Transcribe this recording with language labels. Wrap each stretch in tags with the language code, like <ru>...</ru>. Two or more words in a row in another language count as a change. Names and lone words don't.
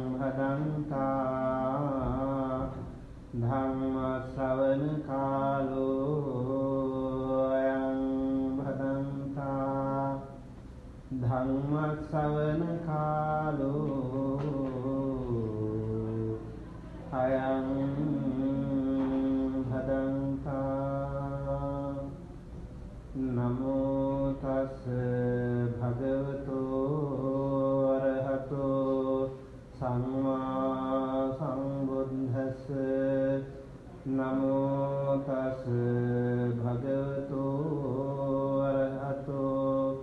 <pi>භදන්තා ධම්ම ශ්‍රවණ කාලෝ අයං භදන්තා ධම්ම ශ්‍රවණ කාලෝ අයං භදන්තා නමෝ තස් භගවතෝ අරහතෝ සම්මා සම්බුද්දස්ස නමෝ තස් භගවතෝ අරහතෝ</pi>